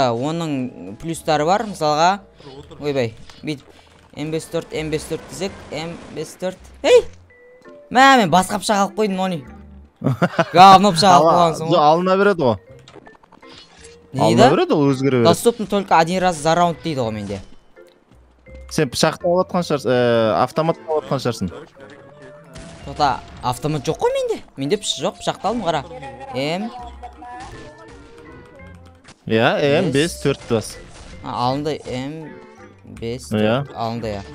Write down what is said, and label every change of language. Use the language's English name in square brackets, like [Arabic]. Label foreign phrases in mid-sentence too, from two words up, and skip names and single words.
[Kazakh] Оның плюстары бар, мысалға. Ойбай, бүйтіп М54 десек, М54. Ей! Мен басқа пышақ алып қойдым, Нони. Говно пышақ алып қойған соң. Алына береді ғой. Алына береді ол өзгере береді. [Russian] Доступны только один раз за раунд [Kazakh] дейді ғой менде. Сен пышақты алып атқан шығарсың, автоматты алып атқан шығарсың. Тоқта, автомат жоқ қой менде. Менде пышақ жоқ, пышақты алдым қара. М54 бас. Алынды М54 алынды я.